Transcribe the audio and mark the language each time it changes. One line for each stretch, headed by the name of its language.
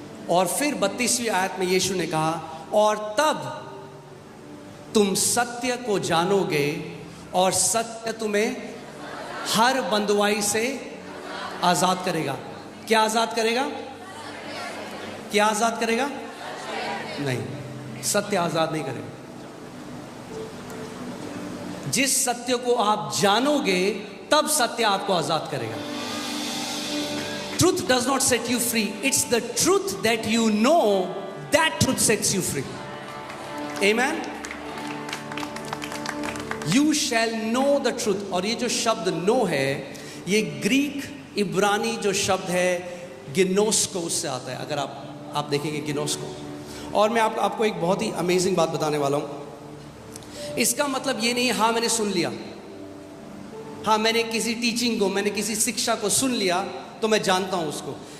Hindi: और फिर 32वीं आयत में यीशु ने कहा और तब तुम सत्य को जानोगे और सत्य तुम्हें हर बंधुआई से आजाद करेगा। क्या आजाद करेगा? क्या आजाद करेगा? नहीं, सत्य आजाद नहीं करेगा। जिस सत्य को आप जानोगे तब सत्य आपको आजाद करेगा।
English: Truth does not set you free. It's the truth that you know, that truth sets you free. Amen. You shall know the truth.
Hindi: और ये जो शब्द know है, ये ग्रीक इब्रानी जो शब्द है गिनोस्को, उससे आता है। अगर आप देखेंगे गिनोस्को। और मैं आपको एक बहुत ही अमेजिंग बात बताने वाला हूँ। इसका मतलब ये नहीं हाँ मैंने सुन लिया, हाँ मैंने किसी टीचिंग को, मैंने किसी शिक्षा को सुन लिया तो मैं जानता हूँ उसको।